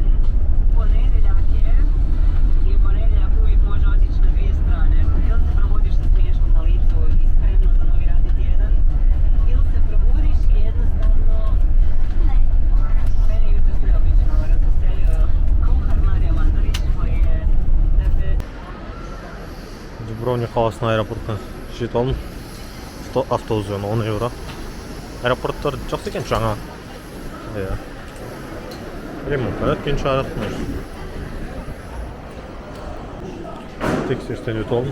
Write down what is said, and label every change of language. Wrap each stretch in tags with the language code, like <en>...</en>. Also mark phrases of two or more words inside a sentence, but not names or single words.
<hr>Ponedjeljak je i ponedjeljak uvijek može otići na dvije strane. Ili se probudiš sa smiješkom na licu i spremno za novi radni tjedan, ili se probudiš i jednostavno ne. Mene jutros neobično razveselio kuhar Marija Mandarić koji je</hr> <kk>Дубровник қаласының аэропортына жетіп алдым. Автобуспен 10 евро. Аэропорттар жақсы екен, жаңа. Ремонт өткен шығар. Тексерістен өтіп алдым.</kk>